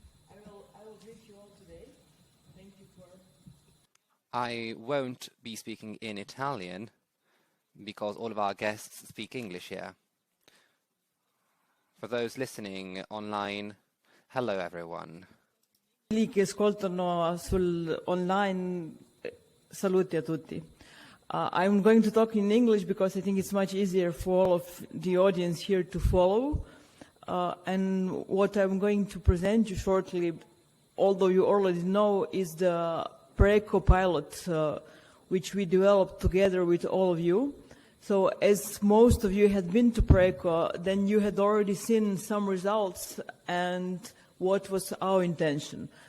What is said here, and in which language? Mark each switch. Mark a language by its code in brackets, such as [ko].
[en] I will greet you all today. Thank you for... I won't be speaking in Italian because all of our guests speak English here. For those listening online, hello everyone. [it] Quelli che ascoltano online, saluti a tutti. [en] I'm going to talk in English because I think it's much easier for all of the audience here to follow. And what I'm going to present you shortly, although you already know, is the Preko pilot, which we developed together with all of you. So as most of you had been to Preko, then you had already seen some results and what was our intention.